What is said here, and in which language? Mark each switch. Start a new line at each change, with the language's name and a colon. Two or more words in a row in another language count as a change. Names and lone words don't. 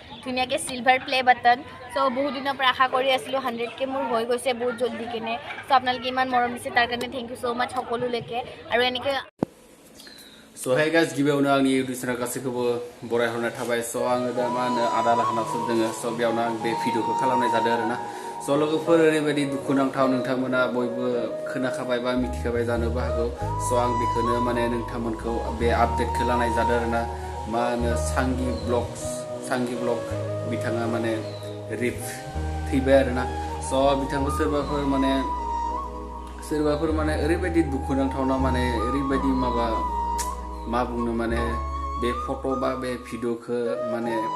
Assamese: ধুনীয়াকৈ
English: silver play button
Assamese: সো বহুত দিনৰ পৰা আশা কৰি আছিলোঁ 100K মোৰ হৈ গৈছে বহুত জলদি কেনে সো আপোনালোকে ইমান মৰম দিছে তাৰ কাৰণে
English: thank you so much
Assamese: সকলোলৈকে আৰু এনেকৈ
English: So hey guys,
Bodo: गिबियावनो आंनि इउटिउब चेनेल गासैखौबो बरायहरनाय थाबाय स' आङो दा मा होनो आदा लाहानावसो दोङो स' बेयावनो आं बे भिडिअखौ खालामनाय जादों आरोना स' लोगोफोर ओरैबायदि दुखुनांथाव नोंथांमोना बयबो खोनाखाबाय बा मिथिखाबाय जानोबो हागौ स' आं बेखौनो माने नोंथांमोनखौ बे आपडेटखौ लानाय जादों आरोना मा होनो सांगि ब्लग बिथाङा माने रिप थैबाय आरोना स' बिथांखौ सोरबाफोर माने ओरैबायदि दुखुनांथावना माने ओरैबायदि मा बुंनो माने बे फट' बा बे भिडिअखौ माने